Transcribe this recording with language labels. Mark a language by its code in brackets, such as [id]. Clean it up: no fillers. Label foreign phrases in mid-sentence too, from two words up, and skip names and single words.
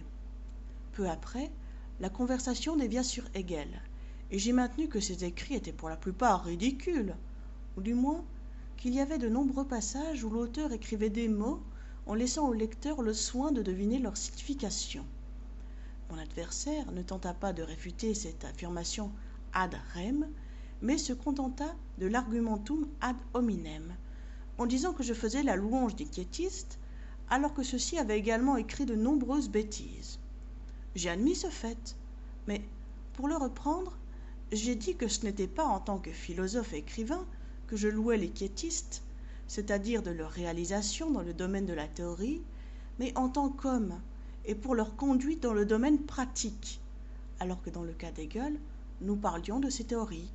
[fr] Peu après, la conversation dévia sur Hegel, et j'ai maintenu que ses écrits étaient pour la plupart ridicules, ou du moins qu'il y avait de nombreux passages où l'auteur écrivait des mots en laissant au lecteur le soin de deviner leur signification. Mon adversaire ne tenta pas de réfuter cette affirmation [la] ad rem, [fr] mais se contenta de l' [la] argumentum ad hominem, [fr] en disant que je faisais la louange des quiétistes, alors que ceux-ci avaient également écrit de nombreuses bêtises. J'ai admis ce fait, mais pour le reprendre, j'ai dit que ce n'était pas en tant que philosophe et écrivain que je louais les quiétistes, c'est-à-dire de leur réalisation dans le domaine de la théorie, mais en tant qu'hommes, et pour leur conduite dans le domaine pratique, alors que dans le cas d'Hegel, nous parlions de ses théories.